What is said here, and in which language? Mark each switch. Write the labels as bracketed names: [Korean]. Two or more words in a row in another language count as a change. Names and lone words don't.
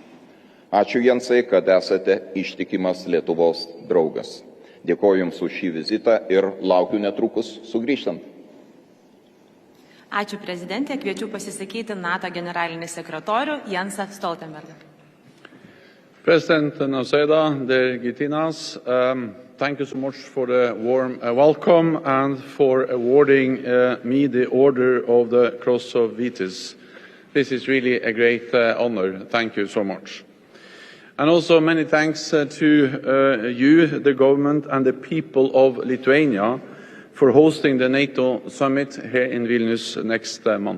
[Lithuanian] Ačiū Jensai, kad esate ištikimas Lietuvos draugas. Dėkoju Jums už šį vizitą ir laukiu netrukus sugrįžtant. Ačiū prezidentė, kviečiu pasisakyti NATO generalinį sekretorių Jensą Stoltenbergą. [English] President Nausėda, dear Gitinas, thank you so much for the warm welcome and for awarding me the Order of the Cross of Vytis. This is really a great honor. Thank you so much. And also many thanks to you, the government, and the people of Lithuania for hosting the NATO summit here in Vilnius next month.